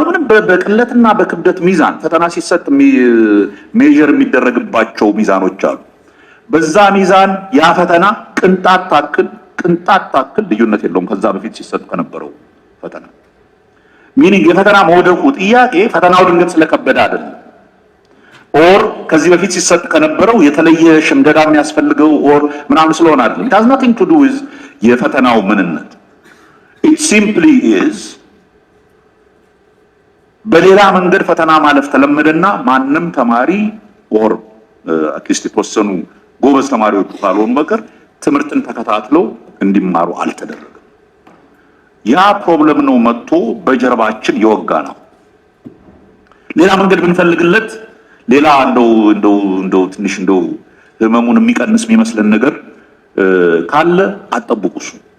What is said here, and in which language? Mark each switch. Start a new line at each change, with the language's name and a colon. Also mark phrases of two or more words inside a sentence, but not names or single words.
Amharic: ምንም በቅለትና በክብደት ሚዛን ፈተና ሲሰጥ ሜጀር የሚደረግባቸው ሚዛኖች አሉ። በዛ ሚዛን ያ ፈተና ቅንጣት ታክል ልዩነት የለውም ከዛ በፊት ሲሰጥ ከነበረው ፈተና። ሚኒንግ የፈተና መውደቁ ጥያቄ ፈተናው ድንገት ስለከበደ አይደለም፣ ኦር ከዚህ በፊት ሲሰጥ ከነበረው የተለየ ሽምደዳ የሚያስፈልገው ኦር ምናምን ስለሆነ አይደለም።
English: it has nothing to do with
Amharic: የፈተናው ምንነት።
English: it simply is
Amharic: በሌላ መንገድ ፈተና ማለፍ ተለመደና ማንም ተማሪ
English: or at least
Amharic: የተወሰኑ ጎበዝ ተማሪዎች ካልሆኑ በቀር ትምህርትን ተከታትለው እንዲማሩ አልተደረገም። ያ ፕሮብለም ነው መጥቶ በጀርባችን የወጋ ነው። ሌላ መንገድ ብንፈልግለት ሌላ እንደው ትንሽ ህመሙን የሚቀንስ የሚመስለን ነገር ካለ አጠብቁሱ።